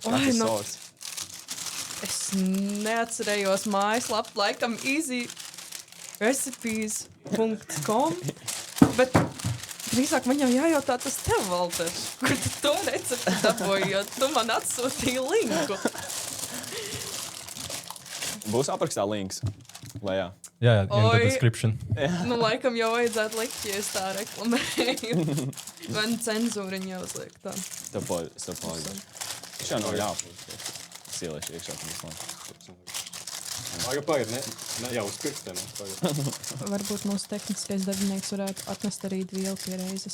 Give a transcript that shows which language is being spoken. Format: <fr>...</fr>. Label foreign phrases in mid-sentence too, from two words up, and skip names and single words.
<lv>Es neatcerējos mājaslapu, laikam easyrecipes.com, bet drīzāk man jau jājautā tas tev, Valter, kur tu to recepti dabūji, jo tu man atsūtīji linku. Būs aprakstā links lejā. Jā,</lv> <en>in the description.</en> <lv>Nu, laikam jau vajadzētu likt, ja es tā reklamēju. Vai cenzūriņa jāuzliek tā. Stopāļi. Viņš jau nav jāpūs. Sielieši iekšā. Pagaid, ne jau uz pirkstiem. Varbūt mūsu tehniskais darbinieks varētu atnest arī vielu pie reizes.</lv>